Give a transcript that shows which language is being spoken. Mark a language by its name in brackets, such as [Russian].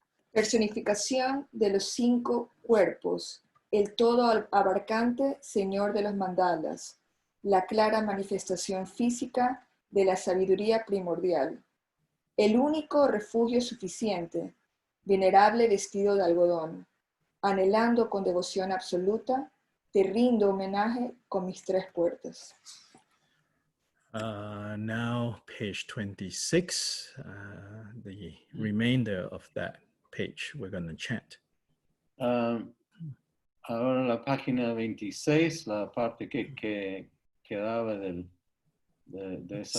[Spanish] Personificación de los 5 cuerpos, el todo abarcante Señor de los mandalas, la clara manifestación física de la sabiduría primordial, el único refugio suficiente, venerable vestido de algodón, anhelando con devoción absoluta, te rindo homenaje con mis 3 puertas. [English] Now page 26, the remainder of that page we're going to chant. [Spanish] Ahora la página 26, la parte que quedaba de esa...